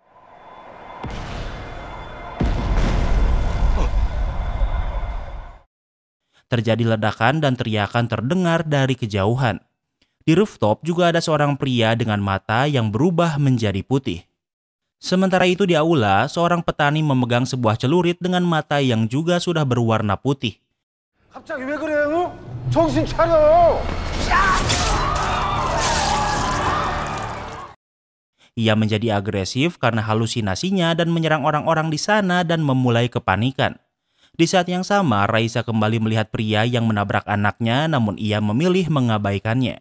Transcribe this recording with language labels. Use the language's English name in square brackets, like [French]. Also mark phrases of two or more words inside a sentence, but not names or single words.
[Indonesian] Terjadi ledakan dan teriakan terdengar dari kejauhan. Di rooftop juga ada seorang pria dengan mata yang berubah menjadi putih. Sementara itu di aula, seorang petani memegang sebuah celurit dengan mata yang juga sudah berwarna putih. [Korean] 갑자기 왜 그래요? 정신 차려! [Indonesian] Ia menjadi agresif karena halusinasinya dan menyerang orang-orang di sana dan memulai kepanikan. Di saat yang sama, Raisa kembali melihat pria yang menabrak anaknya namun ia memilih mengabaikannya.